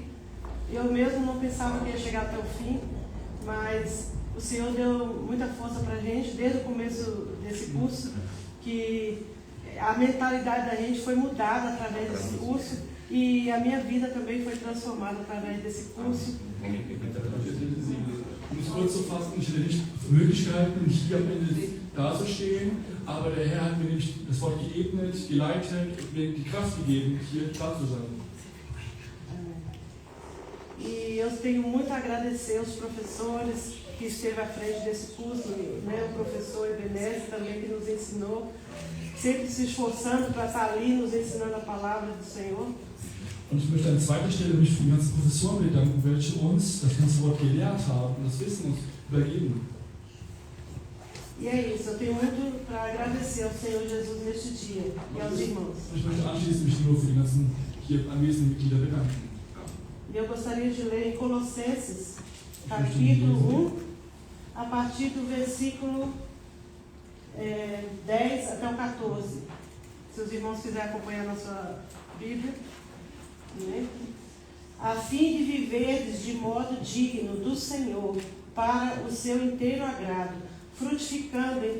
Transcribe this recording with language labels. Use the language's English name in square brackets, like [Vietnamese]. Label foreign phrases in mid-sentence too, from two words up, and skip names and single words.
[Portuguese] Eu mesmo não pensava que ia chegar até o fim, mas o Senhor deu muita força para a gente desde o começo desse curso, que a mentalidade da gente foi mudada através desse curso e a minha vida também foi transformada através desse curso. [German] Um es kurz zu fassen, ich hätte nicht für möglich gehalten, hier am Ende dazustehen, aber der Herr hat mir nämlich das Wort geebnet, geleitet und mir die Kraft gegeben, hier da zu sein. [Portuguese] E eu tenho muito a agradecer aos professores que esteve à frente desse curso, né? O professor Ebenezer também, que nos ensinou, sempre se esforçando para estar ali nos ensinando a palavra do Senhor. [German] Und ich möchte an zweiter Stelle mich für die ganzen Professoren bedanken, welche uns das ganze Wort gelehrt haben und das Wissen uns übergeben. [Portuguese] E é isso, eu tenho muito para agradecer ao Senhor Jesus neste dia e aos irmãos. [German] Und ich möchte anschließend mich nur für die ganzen hier anwesenden Mitglieder bedanken. [Portuguese] E eu gostaria de ler em Colossenses, capítulo 1, a partir do versículo 10 até o 14. Se os irmãos quiserem acompanhar na sua Bíblia. Né? A fim de viverdes de modo digno do Senhor, para o seu inteiro agrado, frutificando em